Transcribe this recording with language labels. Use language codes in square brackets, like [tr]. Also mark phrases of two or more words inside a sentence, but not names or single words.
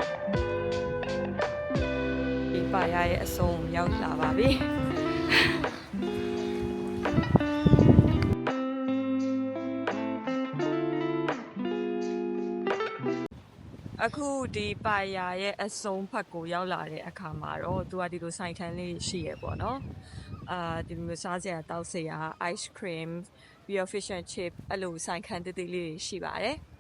[my] ဒီပါရရဲ့အစုံရောက်လာပါပြီအခုဒီပါရရဲ့အစုံဖက်ကိုရောက်လာတဲ့အခါမှာတော့သူကဒီလိုဆိုင်ခန်းလေးရှိရပေါ့နော်ဒီလိုစားစရာတောက်စရာ [en] ice cream [my] ပြီးတော့ [en] fish and chip [my] အဲ့လိုဆိုင်ခန်းတည်လေးရှိပါတယ်